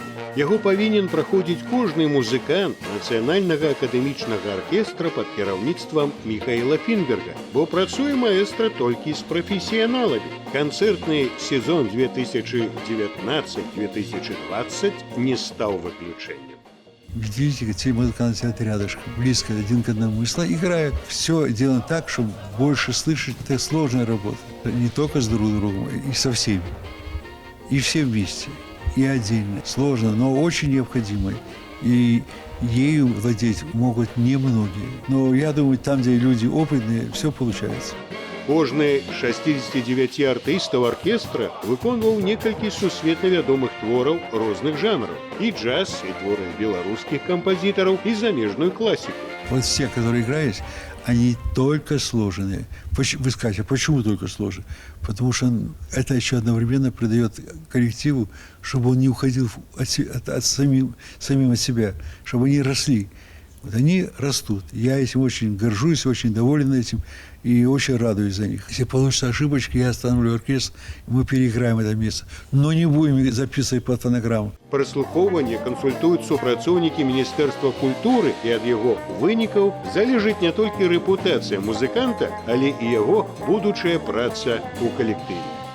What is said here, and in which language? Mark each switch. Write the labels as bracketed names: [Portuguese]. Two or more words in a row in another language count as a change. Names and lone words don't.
[Belarusian] Яго павінен праходзіць кожны музыкант Нацыянальнага акадэмічнага аркестра пад кіраўніцтвам Міхаіла Фінберга, бо працуе маэстра толькі з прафесіяналамі. Канцэртны сезон 2019-2020 не стаў выключэннем. [Russian] Видите, эти музыканты сидят рядышком, близко один к одному, и играют. Все делано так, чтобы больше слышать. Это сложная работа. Не только с друг другом, и со всеми. И все вместе, и отдельно. Сложно, но очень необходимо. И ею владеть могут немногие. Но я думаю, там, где люди опытные, все получается. [Belarusian] Кожны з 69 артыстаў аркестра выконваў некалькі сусветна вядомых твораў розных жанраў. І джаз, і творы беларускіх кампазітараў, і замежную класіку. [Russian] Вот все, которые играют, они только сложные. Вы скажете, почему только сложные? Потому что это еще одновременно придает коллективу, чтобы он не уходил самим от себя, чтобы они росли. Вот они растут. Я этим очень горжусь, очень доволен этим и очень радуюсь за них. Если получится ошибочки, я остановлю оркестр, и мы переиграем это место. Но не будем записывать под фонограмму. [Belarusian] Праслухоўванне кансультуюць супрацоўнікі Міністэрства культуры, і ад яго вынікаў залежыць не толькі рэпутацыя музыканта, але і яго будучая праца ў калектыве.